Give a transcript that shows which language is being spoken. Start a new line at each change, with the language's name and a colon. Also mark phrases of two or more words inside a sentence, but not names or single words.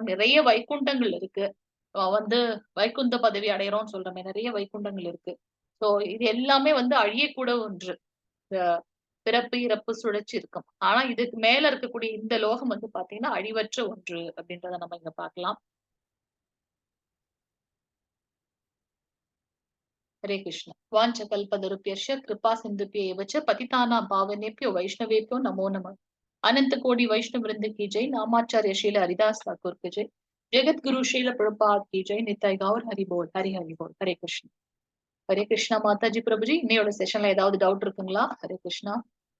Tamil: நிறைய வைகுண்டங்கள் இருக்கு. வந்து வைகுந்த பதவி அடையறோம்னு சொல்றோமே, நிறைய வைகுண்டங்கள் இருக்கு. சோ இது எல்லாமே வந்து அழியக்கூட ஒன்று. பிறப்பு இறப்பு சுழற்சி இருக்கும். ஆனா இதுக்கு மேல இருக்கக்கூடிய இந்த லோகம் வந்து பாத்தீங்கன்னா அழிவற்ற ஒன்று அப்படின்றத நம்ம இங்க பார்க்கலாம்.
Hindi: हरे कृष्ण।
Sanskrit: वाञ्छकल्पतरुभ्यश्च कृपा सिन्धुभ्येव च पतितानां पावनेभ्यो वैष्णवेभ्यो नमो नमः।
Hindi: अनंत कोटि वैष्णव वृंद की जय। नामाचार्य शील हरिदास ठाकुर की जय। जगत गुरु शील प्रभुपाद की जय। निताय गौर हरि बोल, हरि हरि बोल। हरे कृष्ण। हरे कृष्णा माता जी प्रभु जी,
Tamil: இன்னையோட செஷன்ல ஏதாவது டவுட் இருக்குங்களா? ஹரே கிருஷ்ணா.